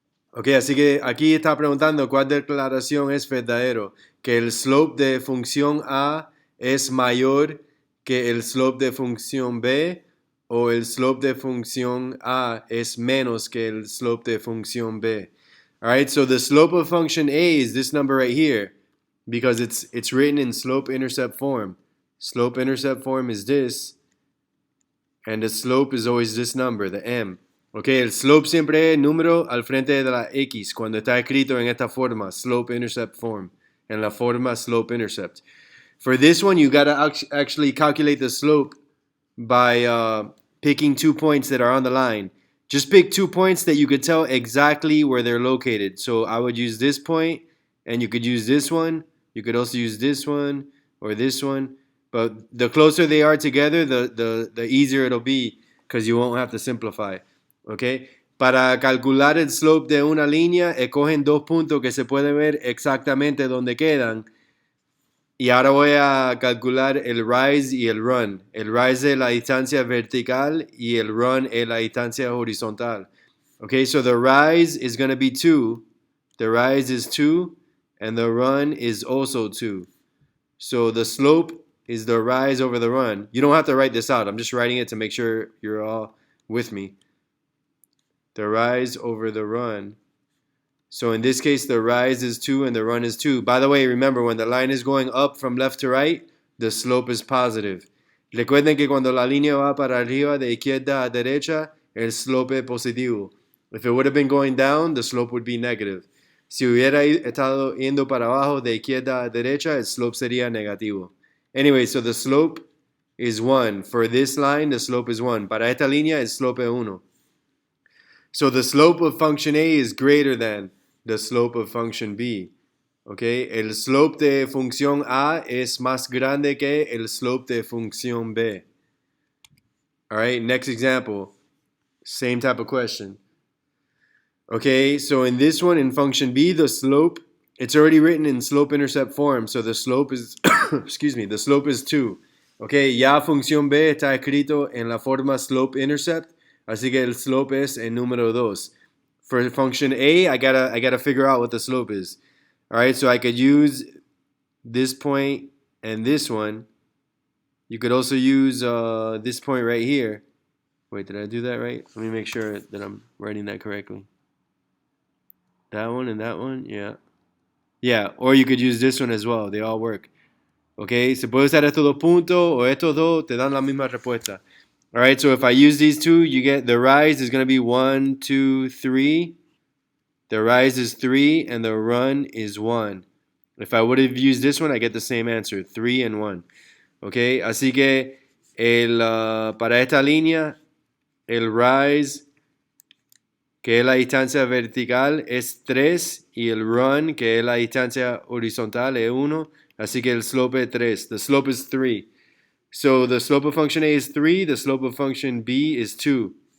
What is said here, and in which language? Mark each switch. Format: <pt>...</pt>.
<es>Ok, así que aquí está preguntando cuál declaración es verdadero, que el slope de función A es mayor que el slope de función B o el slope de función A es menos que el slope de función B.</es> <en>All right, so the slope of function A is this number right here because it's written in slope-intercept form. Slope-intercept form is this, and the slope is always this number, the m.</en> <es>Ok, el slope siempre es el número al frente de la x cuando está escrito en esta forma, slope-intercept form, en la forma slope-intercept.</es> <en>For this one, you gotta actually calculate the slope by picking 2 points that are on the line. Just pick 2 points that you could tell exactly where they're located. So I would use this point, and you could use this one. You could also use this one or this one. But the closer they are together, the easier it'll be because you won't have to simplify. ¿Ok?</en> <es>Para calcular el slope de una línea, escogen 2 puntos que se pueden ver exactamente donde quedan. Y ahora voy a calcular el rise y el run. El rise es la distancia vertical y el run es la distancia horizontal.</es> <en>Okay, so the rise is going to be 2. The rise is 2, and the run is also 2. So the slope is the rise over the run. You don't have to write this out. I'm just writing it to make sure you're all with me. The rise over the run. So in this case, the rise is 2 and the run is 2. By the way, remember, when the line is going up from left to right, the slope is positive.</en> <es>Recuerden que cuando la línea va para arriba de izquierda a derecha, el slope es positivo.</es> <en>If it would have been going down, the slope would be negative.</en> <es>Si hubiera estado yendo para abajo de izquierda a derecha, el slope sería negativo.</es> <en>Anyway, so the slope is 1. For this line, the slope is 1.</en> <es>Para esta línea, el slope es 1.</es> <en>So the slope of function A is greater than the slope of function B.</en> <es>Okay, el slope de función A es más grande que el slope de función B.</es> <en>All right, next example. Same type of question. Okay, so in this one, in function B, the slope, it's already written in slope-intercept form. So the slope is, excuse me, the slope is 2.</en> <es>Okay, ya función B está escrito en la forma slope-intercept. Así que el slope es el número 2.</es> <en>For function A, I gotta figure out what the slope is. All right, so I could use this point and this one. You could also use this point right here. Wait, did I do that right? Let me make sure that I'm writing that correctly. That one and that one, yeah. Yeah, or you could use this one as well. They all work.</en> <es>Okay, se puede usar estos dos puntos o estos dos, te dan la misma respuesta.</es> <en>All right, so if I use these two, you get the rise is going to be 1, 2, 3. The rise is 3, and the run is 1. If I would have used this one, I get the same answer, 3 and 1.</en> <es>Okay, así que para esta línea, el rise, que es la distancia vertical, es 3, y el run, que es la distancia horizontal, es 1. Así que el slope es 3.</es> <en>The slope is 3. So the slope of function A is 3, the slope of function B is 2.</en>